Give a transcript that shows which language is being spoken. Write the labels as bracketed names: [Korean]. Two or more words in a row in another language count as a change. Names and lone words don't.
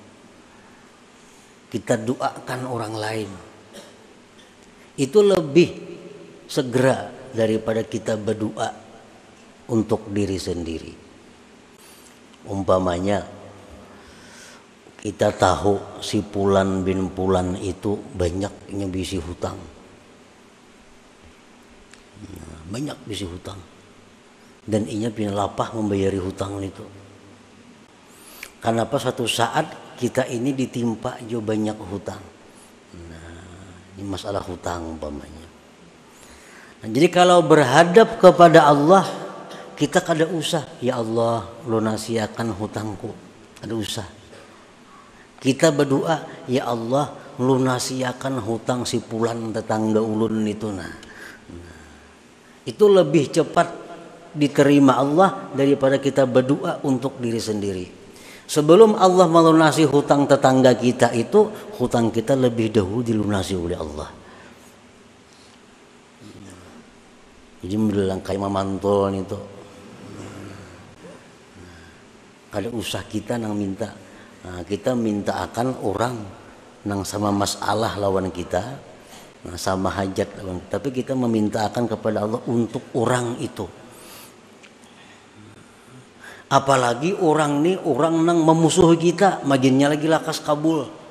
[Banjar] Kita doakan orang lain. Itu lebih segera daripada kita berdoa untuk diri sendiri. Umpamanya kita tahu si Pulan bin Pulan itu banyak nyebisi hutang. Banyak bisi hutang. Dan inya punya lapah membayari hutang itu. Kenapa suatu saat kita ini ditimpa jo banyak hutang. Nah, ini masalah hutang umpamanya. Nah, jadi kalau berhadap kepada Allah, kita kada usah, ya Allah lunasiakan hutangku. Kada usah. Kita berdoa, ya Allah lunasiakan hutang si Pulan tetangga ulun itu. Nah, itu lebih cepat diterima Allah daripada kita berdoa untuk diri sendiri. Sebelum Allah melunasi hutang tetangga kita itu, hutang kita lebih dahulu dilunasi oleh Allah. Jadi bilang kayak mamantol itu, kada usah kita nang minta. Nah, kita minta akan orang nang sama masalah lawan kita, nah, sama hajat lawan kita. Tapi kita meminta akan kepada Allah untuk orang itu. Apalagi orang nih, orang nang memusuhi kita, maginnya lagi lakas kabul.